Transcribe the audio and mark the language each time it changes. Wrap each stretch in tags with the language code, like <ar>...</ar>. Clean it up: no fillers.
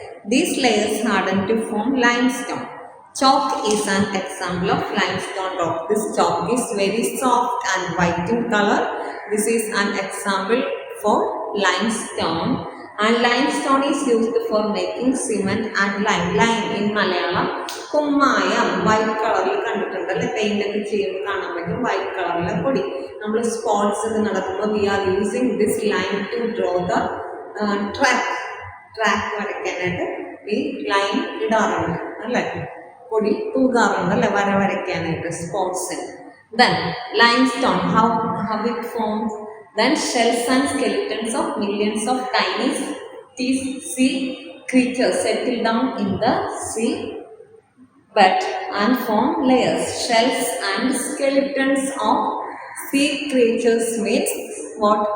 <en>These layers harden to form limestone. Chalk is an example of limestone rock. This chalk is very soft and white in color. This is an example for limestone. And limestone is used for making cement and lime. Lime in Malayalam, kummayam, white color.</en> <ml>കണ്ടിട്ടുണ്ടല്ലേ, paint ഒക്കെ ചെയ്യുമ്പോൾ കാണാൻ പറ്റും white കളറിലെ പൊടി. നമ്മൾ sports ഒക്കെ നടക്കുമ്പോൾ</ml> <en>we are using this line to draw the track</en> <ml>വരയ്ക്കാനായിട്ട് ഈ ലൈൻ ഇടാറുണ്ട് അല്ലേ, പൊടി തൂകാറുണ്ട് അല്ലേ, വരയ്ക്കാനായിട്ട് സ്പോർട്സിന്.</ml> <en>Then limestone, how it forms? Then shells and skeletons of millions of tiny sea creatures settle down in the sea bed and form layers. Shells and skeletons of sea creatures means what?</en>